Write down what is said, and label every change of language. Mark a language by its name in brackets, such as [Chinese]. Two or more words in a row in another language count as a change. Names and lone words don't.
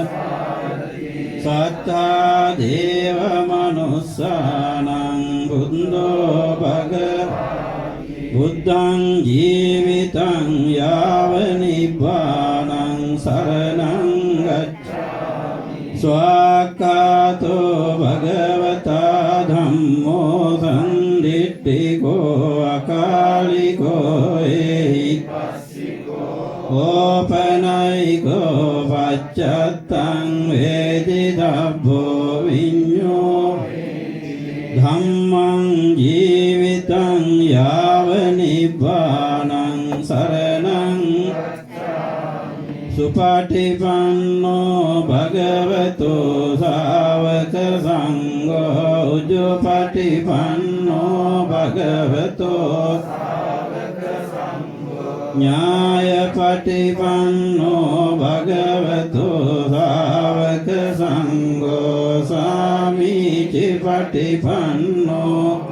[Pali] සත්තා දේව මනුස්සානං බුද්ධෝ භග බුද්ධං ජීවිතං යාව නිබ්බානං සරණං ගච්ඡාමි ස්වාක්ඛාතෝ භගවතා ධම්මෝ සම්දිට්ඨිකෝ අකාලිකෝ එහි ඕපනයිකෝ පච්චත්තං වේදිතබ්බෝ විඤ්ඤෝ ධම්මං ජීවිතං යාව නිබ්බානං සරණං සුපටිපන්නෝ භගවතෝ ශාවක සංඝෝ උජුපටිපන්නෝ භගවතෝ ඥායපටිපන්නෝ භගවතෝ ශාවක සංඝෝ සාමීචිපටිපන්නෝ